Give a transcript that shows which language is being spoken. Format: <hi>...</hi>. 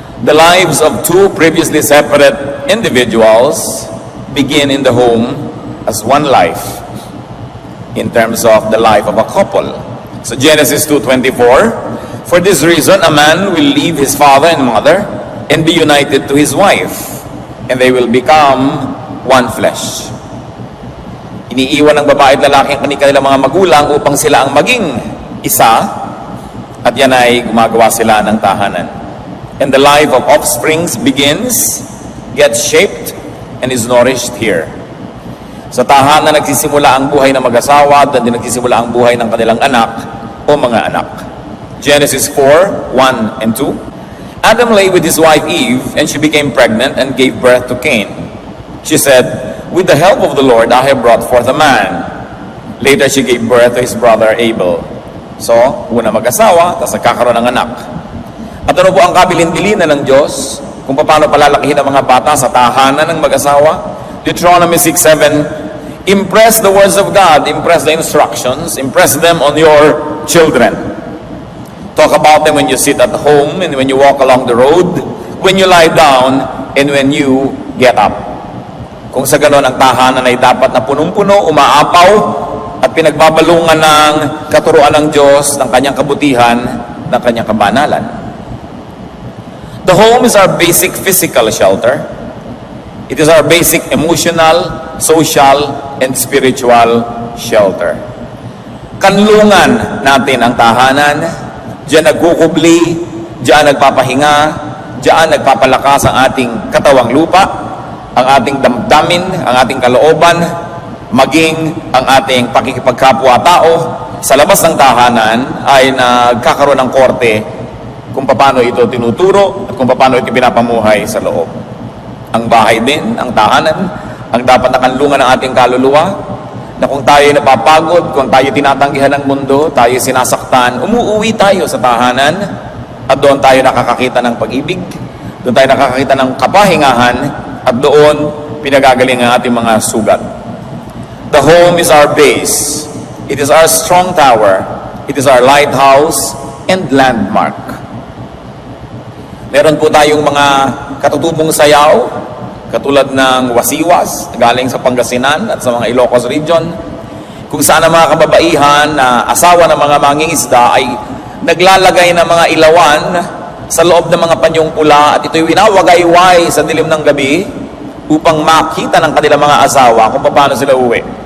<en>The lives of two previously separate individuals begin in the home as one life in terms of the life of a couple. So Genesis 2:24, for this reason a man will leave his father and mother and be united to his wife, and they will become one flesh.</en> <tl>Iniiwan ng babae at lalaki ang kanilang mga magulang upang sila ang maging isa, at yan ay gumagawa sila ng tahanan.</tl> <en>And the life of offsprings begins, gets shaped, and is nourished here.</en> <tl>Sa tahanan nagsisimula ang buhay ng mag-asawa, at din nagsisimula ang buhay ng kanilang anak o mga anak.</tl> <en>Genesis 4:1 and 2. Adam lay with his wife Eve, and she became pregnant and gave birth to Cain. She said, with the help of the Lord, I have brought forth a man. Later, she gave birth to his brother Abel.</en> <tl>So, una mag-asawa, tapos nagkakaroon ng anak. At ano po ang kabilin-bilinan ng Diyos kung paano palalakihin ang mga bata sa tahanan ng mag-asawa?</tl> <en>Deuteronomy 6:7, impress the words of God, impress the instructions, impress them on your children. Talk about them when you sit at home and when you walk along the road, when you lie down, and when you get up.</en> <tl>Kung sa ganon ang tahanan ay dapat na punong-puno, umaapaw, at pinagbabalungan ng katuruan ng Diyos, ng kanyang kabutihan, ng kanyang kabanalan.</tl> <en>The home is our basic physical shelter. It is our basic emotional, social, and spiritual shelter.</en> <tl>Kanlungan natin ang tahanan. Diyan nagkukubli, diyan nagpapahinga, diyan nagpapalakas ang ating katawang lupa, ang ating damdamin, ang ating kalooban, maging ang ating pakikipagkapwa-tao. Sa labas ng tahanan ay nagkakaroon ng korte kung paano ito tinuturo at kung paano ito pinapamuhay sa loob. Ang bahay din, ang tahanan, ang dapat na kanlungan ng ating kaluluwa, na kung tayo napapagod, kung tayo tinatanggihan ng mundo, tayo sinasaktan, umuuwi tayo sa tahanan at doon tayo nakakakita ng pag-ibig, doon tayo nakakakita ng kapahingahan, at doon pinagagaling ang ating mga sugat.</tl> <en>The home is our base. It is our strong tower. It is our lighthouse and landmark.</en> <tl>Meron po tayong mga katutubong sayaw, katulad ng wasiwas, galing sa Pangasinan at sa mga Ilocos region, kung saan ang mga kababaihan na asawa ng mga mangingisda ay naglalagay ng mga ilawan sa loob ng mga panyong pula, at ito'y winawagayway sa dilim ng gabi upang makita ng kanilang mga asawa kung paano sila uwi.</tl>